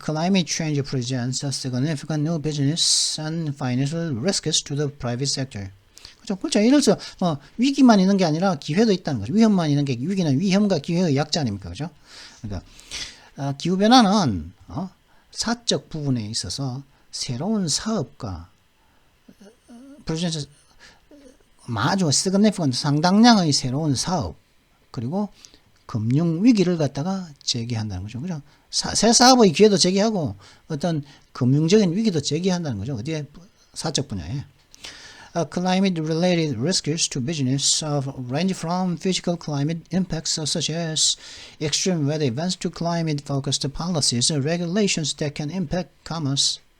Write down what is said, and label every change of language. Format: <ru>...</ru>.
<en>Climate change presents significant new business and financial risks to the private sector.</en> <ko>그렇죠. 예를 들어서 위기만 있는 게 아니라 기회도 있다는 거죠. 위험만 있는 게 위기는 위험과 기회의 약자 아닙니까? 그죠? 그러니까 기후 변화는 사적 부분에 있어서 새로운 사업과 아주 significant 상당량의 새로운 사업 그리고 금융 위기를 갖다가 제기한다는 거죠. 그죠? 새 사업의 기회도 제기하고 어떤 금융적인 위기도 제기한다는 거죠. 어디에 사적 분야에.</ko> <en>Climate-related risks to business range from physical climate impacts such as extreme weather events to climate-focused policies and regulations that can impact commerce.</en>